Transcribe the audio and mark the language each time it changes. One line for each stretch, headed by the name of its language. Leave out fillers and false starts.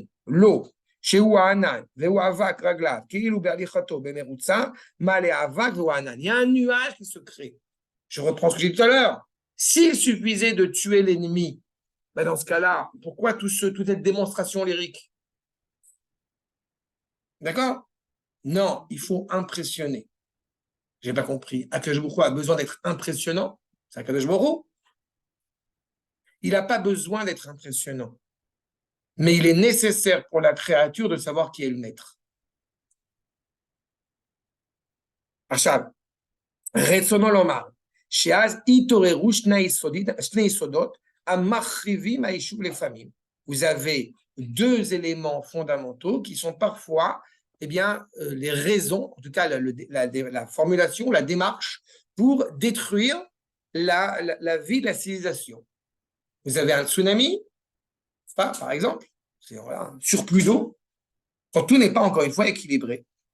French: L'eau,
Hebrew: שהוא הענן, והוא אבק רגליו, כאילו בהליכתו במרוצה, מעלה אבק והוא הענן.
French: Il y a un nuage qui se crée. Je reprends ce que j'ai dit tout à l'heure. S'il suffisait de tuer l'ennemi, ben dans ce cas-là, pourquoi toute cette démonstration lyrique? D'accord? Non, il faut impressionner. J'ai pas compris. Akadosh Baruch Hu a besoin d'être impressionnant. C'est Akadosh Baruch Hu. Il n'a pas besoin d'être impressionnant. Mais il est nécessaire pour la créature de savoir qui est le maître.
Hebrew: עכשיו, רצונו לומר, שאז התעוררו שני יסודות המחריבים היישוב לפעמים.
French: Vous avez deux éléments fondamentaux qui sont parfois les raisons, en tout cas la formulation, la démarche pour détruire la vie de la civilisation. Vous avez un tsunami, par exemple, c'est un surplus d'eau, quand tout n'est pas encore une fois équilibré.